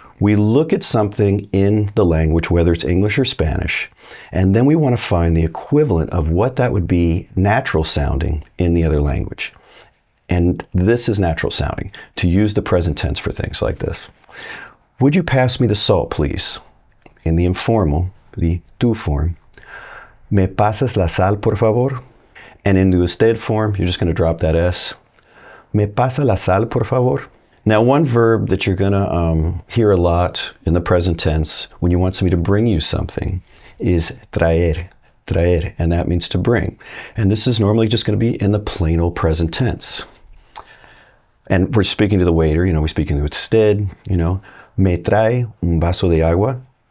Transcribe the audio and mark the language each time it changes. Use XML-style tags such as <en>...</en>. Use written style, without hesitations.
<en>We look at something in the language, whether it's English or Spanish, and then we want to find the equivalent of what that would be natural sounding in the other language. And this is natural sounding, to use the present tense for things like this. Would you pass me the salt, please? In the informal, the</en> <es>tú</es> <en>form,</en> <es>¿me pasas la sal, por favor?</es> <en>And in the usted form, you're just going to drop that S.</en> <es>¿Me pasa la sal, por favor?</es> <en>Now, one verb that you're going to hear a lot in the present tense when you want somebody to bring you something is traer, traer, and that means to bring. And this is normally just going to be in the plain old present tense. And we're speaking to the waiter, we're speaking to usted,</en> <es>me trae un vaso de agua?</es>